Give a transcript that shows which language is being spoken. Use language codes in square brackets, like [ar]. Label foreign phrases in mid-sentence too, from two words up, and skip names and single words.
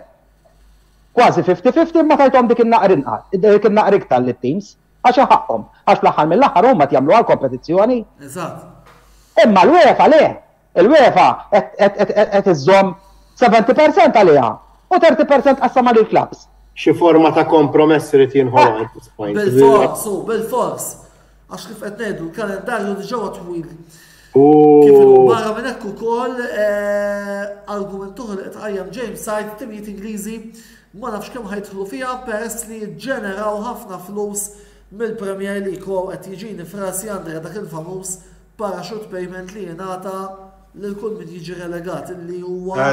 [mt] Kważi 50-50 ma tajthom dik in-naqr iktar lit-teams għax ħaqhom għax fl-aħħar mill-aħħar huma jagħmlu għall-kompetizzjoni. Eżatt. Imma l-UEFA le, il-UEFA qed iżżomm 70% għaliha u 30% qassam għal il-klabs. Xi forma ta' kompromess irid jinħoloq [en] at this point. [mt] Bil-fors. Għax kif qed ngħidu l-kalendarju diġà twil. Kif barra minn hekk ukoll argument oħra li qed qajjem James Side timijiet Ingliżi ma nafx kemm ħajtħlu fiha peress li ġġeneraw ħafna flus mill-Premier League u qed jiġini frasi Andrea dak il-famuż [en] parachute payment [mt] li jingħata lil kull min jiġi relegat illi huwa.